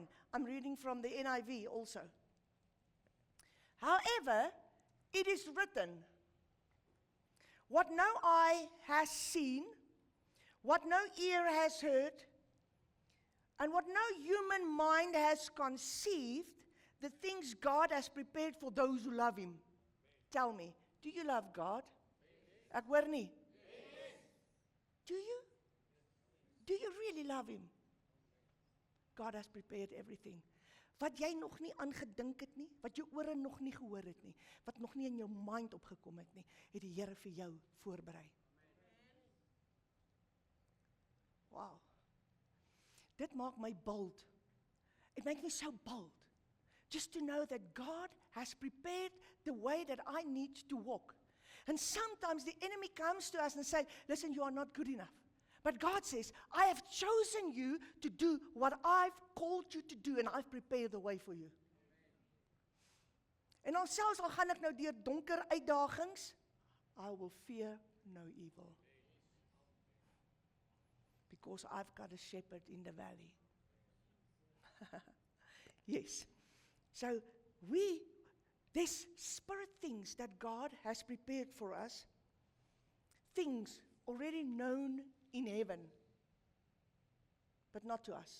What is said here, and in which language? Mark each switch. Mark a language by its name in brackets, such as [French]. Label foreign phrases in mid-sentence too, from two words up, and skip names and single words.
[English] I'm reading from the NIV also. However, it is written, what no eye has seen, what no ear has heard, and what no human mind has conceived, the things God has prepared for those who love Him. Tell me, do you love God? [Afrikaans] Ek hoor nie. [English] Do you? Do you really love Him? God has prepared everything. [Afrikaans] Wat jy nog nie aangedink het nie, wat jou ore nog nie gehoor het nie, wat nog nie in jou mind opgekom het nie, het die Here vir jou voorberei. [English] Wow. [Afrikaans] Dit maak my [English] bold. It makes me so bold. Just to know that God has prepared the way that I need to walk. And sometimes the enemy comes to us and says, listen, you are not good enough. But God says, I have chosen you to do what I've called you to do, and I've prepared the way for you. [Afrikaans] En dan selfs al gaan ek nou deur donker uitdagings, [English] I will fear no evil. Because I've got a shepherd in the valley. Yes. So there's spirit things that God has prepared for us, things already known in heaven, but not to us.